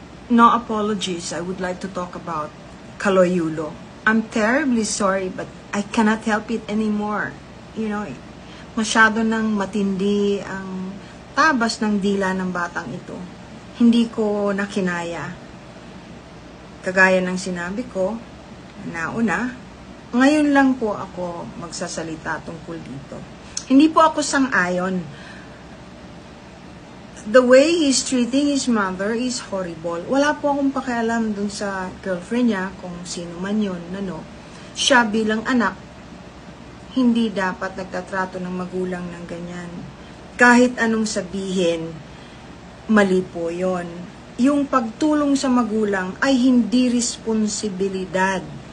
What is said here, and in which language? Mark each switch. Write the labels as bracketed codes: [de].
[en] no apologies, I would like to talk about Kaloyulo. I'm terribly sorry, but I cannot help it anymore. [tl] You know, masyado nang matindi ang tabas ng dila ng batang ito. Hindi ko nakinaya. Kagaya ng sinabi ko, nauna, ngayon lang po ako magsasalita tungkol dito. Hindi po ako sang-ayon. [en] The way he's treating his mother is horrible. [tl] Wala po akong pakialam dun sa girlfriend niya, kung sino man yun, ano. Siya bilang anak, hindi dapat nagtatrato ng magulang ng ganyan. Kahit anong sabihin, mali po yun. Yung pagtulong sa magulang ay hindi responsibilidad.